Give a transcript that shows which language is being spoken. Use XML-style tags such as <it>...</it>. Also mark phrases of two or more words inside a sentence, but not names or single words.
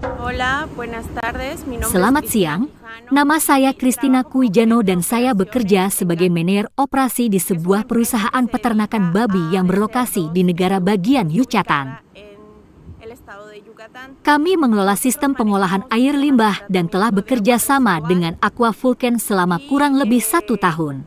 <es>Hola, buenas tardes. Mi nombre</es> <id>Selamat</id> <es>es</es> <id>siang,</id> <es>Cristina Quijano.</es> <id>nama saya Kristina Kuijano dan saya bekerja sebagai manajer operasi di sebuah perusahaan peternakan babi yang berlokasi di negara bagian Yucatan. Kami mengelola sistem pengolahan air limbah dan telah bekerja sama dengan Aqua Vulcan selama kurang lebih 1 tahun.</id>